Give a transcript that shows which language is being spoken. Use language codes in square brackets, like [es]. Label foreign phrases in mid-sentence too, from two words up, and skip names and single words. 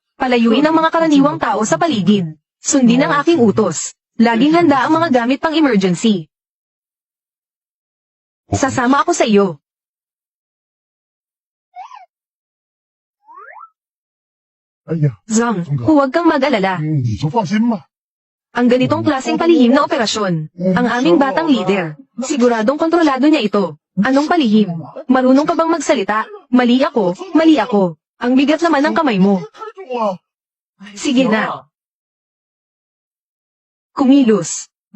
[tl] Palayuin ang mga karaniwang tao sa paligid. Sundin ang aking utos. Laging handa ang mga gamit pang emergency. Sasama ako sa iyo. Zhang, huwag kang mag-alala. [zh] 你就放心吧。 [tl] Ang ganitong klaseng palihim na operasyon, ang aming batang leader, siguradong kontrolado niya ito. Anong palihim? Marunong ka bang magsalita? Mali ako, mali ako. Ang bigat naman ng kamay mo. [zh] 太重了。 [tl] Sige na. Kumilos.